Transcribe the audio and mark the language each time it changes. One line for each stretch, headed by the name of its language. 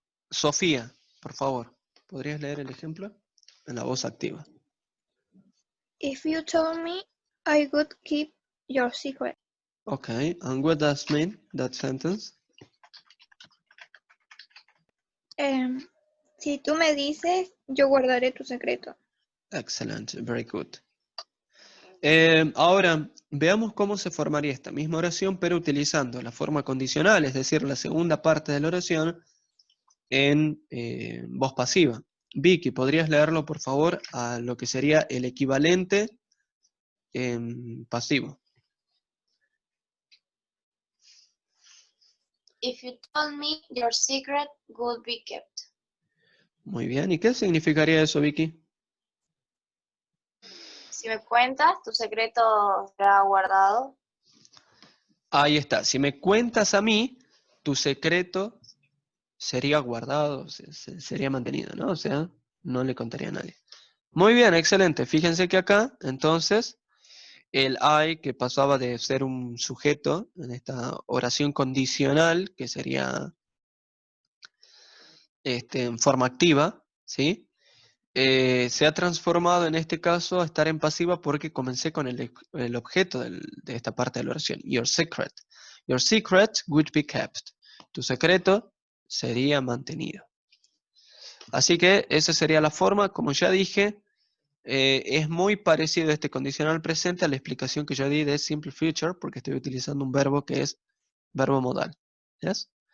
Spanish: Sofía, por favor, ¿podrías leer el ejemplo en la voz activa?
English: If you told me, I would keep your secret. Okay, and what does mean that sentence?
Spanish: Si tú me dices, yo guardaré tu secreto.
English: Excellent, very good.
Spanish: Ahora, veamos cómo se formaría esta misma oración, pero utilizando la forma condicional, es decir, la segunda parte de la oración en voz pasiva. Vicky, ¿podrías leerlo, por favor, a lo que sería el equivalente en pasivo?
English: If you told me, your secret would be kept.
Spanish: Muy bien, ¿y qué significaría eso, Vicky? Si me cuentas, tu secreto será guardado. Ahí está, si me cuentas a mí, tu secreto sería guardado, sería mantenido, ¿no? O sea, no le contaría a nadie. Muy bien, excelente. Fíjense que acá, entonces, el I, que pasaba de ser un sujeto en esta oración condicional, que sería en forma activa, ¿sí? Se ha transformado en este caso a estar en pasiva porque comencé con el objeto de esta parte de la oración.
English: Your secret. Your secret would be kept.
Spanish: Tu secreto sería mantenido. Así que esa sería la forma, como ya dije, es muy parecido este condicional presente a la explicación que yo di de simple future, porque estoy utilizando un verbo que es verbo modal. ¿Yes?